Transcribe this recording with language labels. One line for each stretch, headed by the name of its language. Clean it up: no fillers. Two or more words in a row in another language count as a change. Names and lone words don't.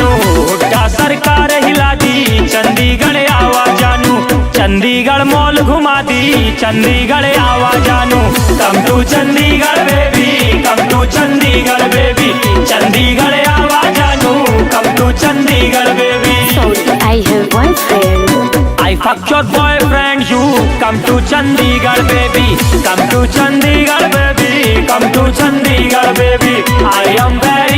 Haryanvi: हुड्डा सरकार हिला दी, चंडीगढ़ आवा जानू। चंडीगढ़ मॉल घुमा दी, चंडीगढ़ आवा जानू।
English: Come to Chandigarh baby, come to Chandigarh baby.
Haryanvi: चंडीगढ़ आवा जानू,
English: Come to Chandigarh baby. I have boyfriend. I fuck your boyfriend, you come to Chandigarh baby. Come to Chandigarh baby, come to Chandigarh baby. I am